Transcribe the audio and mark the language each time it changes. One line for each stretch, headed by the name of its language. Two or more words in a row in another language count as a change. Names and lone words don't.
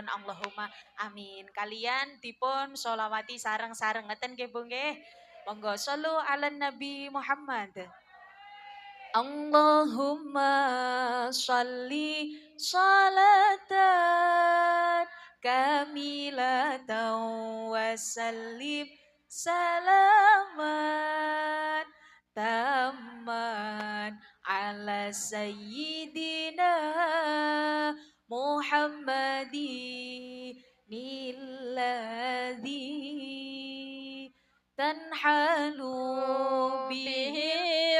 Arabic: اللهم آمين.
Javanese: Kalian dipun sholawati sareng-sareng ngeten nggih Bu nggih.
Arabic: Monggo صلوا على النبي محمد. اللهم صل صلاة كاملة وسلم سلاما تاما على سيدنا محمد الذي تنحل به